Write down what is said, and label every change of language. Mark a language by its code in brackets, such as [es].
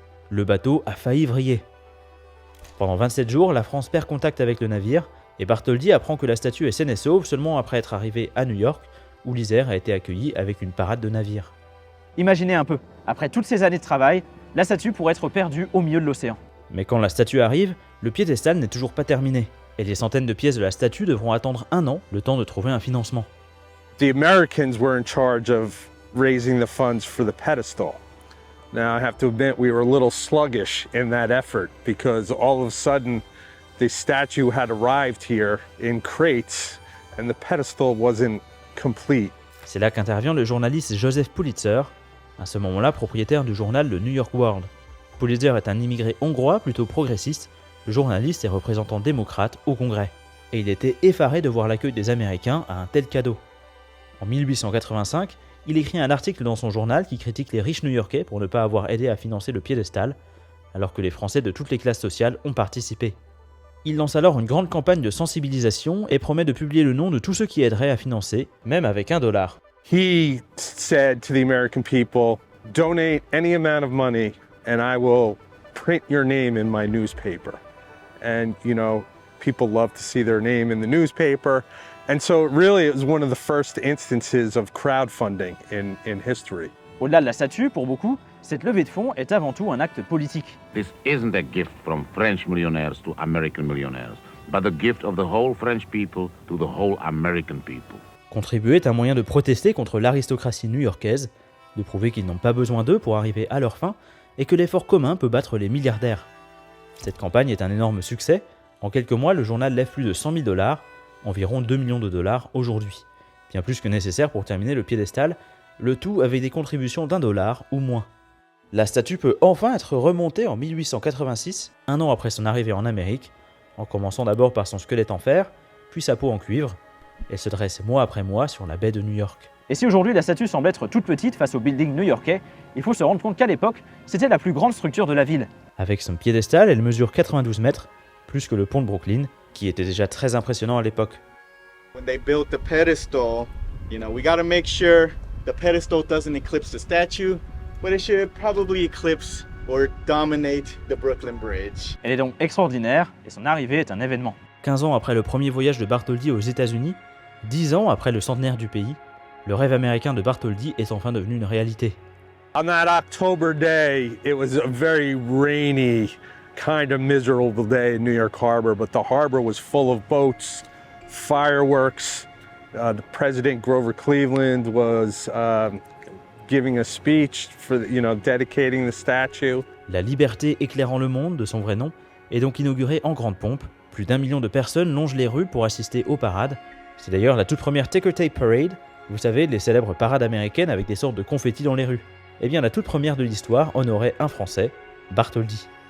[fr] Le bateau a failli vriller. Pendant 27 jours, la France perd contact avec le navire, et Bartholdi apprend que la statue est saine et sauve seulement après être arrivé à New York, où l'Isère a été accueillie avec une parade de navires. Imaginez un peu, après toutes ces années de travail, la statue pourrait être perdue au milieu de l'océan. Mais quand la statue arrive, le piédestal n'est toujours pas terminé, et les centaines de pièces de la statue devront attendre 1 an, le temps de trouver un financement. [en] The Americans were in charge of raising the funds for the pedestal. Now, I have to admit we were a little sluggish in that effort because all of a sudden the statue had arrived here in crates and the pedestal wasn't complete. [fr] C'est là qu'intervient le journaliste Joseph Pulitzer, à ce moment-là propriétaire du journal le New York World. Pulitzer est un immigré hongrois plutôt progressiste, le journaliste est représentant démocrate au Congrès. Et il était effaré de voir l'accueil des Américains à un tel cadeau. En 1885, il écrit un article dans son journal qui critique les riches new-yorkais pour ne pas avoir aidé à financer le piédestal, alors que les Français de toutes les classes sociales ont participé. Il lance alors une grande campagne de sensibilisation et promet de publier le nom de tous ceux qui aideraient à financer, même avec $1. [en] He said to the American people, donate any amount of money and I will print your name in my newspaper. And, you know, people love to see their name in the newspaper. And so really it was one of the first instances of crowdfunding in history. [fr] Au-delà de la statue, pour beaucoup, cette levée de fonds est avant tout un acte politique. [en] This isn't a gift from French millionaires to American millionaires, but the gift of the whole French people to the whole American people. [fr] Contribuer est un moyen de protester contre l'aristocratie new-yorkaise, de prouver qu'ils n'ont pas besoin d'eux pour arriver à leur fin, et que l'effort commun peut battre les milliardaires. Cette campagne est un énorme succès. En quelques mois, le journal lève plus de $100 000, environ $2 millions aujourd'hui. Bien plus que nécessaire pour terminer le piédestal, le tout avec des contributions $1 ou moins. La statue peut enfin être remontée en 1886, 1 an après son arrivée en Amérique, en commençant d'abord par son squelette en fer, puis sa peau en cuivre. Elle se dresse mois après mois sur la baie de New York. Et si aujourd'hui la statue semble être toute petite face au building new-yorkais, il faut se rendre compte qu'à l'époque, c'était la plus grande structure de la ville. Avec son piédestal, elle mesure 92 mètres, plus que le pont de Brooklyn, qui était déjà très impressionnant à l'époque. [en] When they built the pedestal, you know, we got to make sure the pedestal doesn't eclipse the statue, but it should probably eclipse or dominate the Brooklyn Bridge. [fr] Elle est donc extraordinaire et son arrivée est un événement. 15 ans après le premier voyage de Bartholdi aux États-Unis, 10 ans après le centenaire du pays, le rêve américain de Bartholdi est enfin devenu une réalité. [en] On that October day, it was a very rainy, kind of miserable day in New York Harbor, but the harbor was full of boats, fireworks. The President Grover Cleveland was giving a speech for, dedicating the statue. [fr] La liberté éclairant le monde, de son vrai nom, est donc inaugurée en grande pompe. Plus d'1 million de personnes longent les rues pour assister aux parades. C'est d'ailleurs la toute première Ticker Tape Parade, vous savez, les célèbres parades américaines avec des sortes de confettis dans les rues. Eh bien, la toute première de l'histoire honorait un Français, Bartholdi.